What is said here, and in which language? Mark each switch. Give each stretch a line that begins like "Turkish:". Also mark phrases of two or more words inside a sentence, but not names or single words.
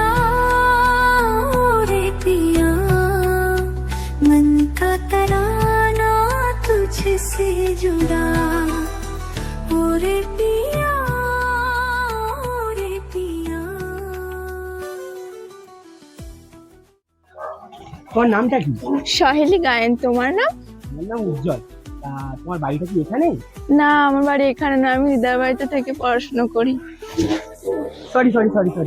Hindi: ओरे पिया, मन का तराना तुझसे जुड़ा। ओरे पिया, ओरे पिया।
Bangla: তোমার নামটা কি? সহেলি গায়েন, তোমার না? আমার নাম উজ্জ্বল। তা তোমার বাড়িটা কি এখানে? না, আমার বাড়ি এখানে না, আমি দিদার বাড়িতে থেকে পড়াশোনা করি।
English: sorry sorry sorry sorry,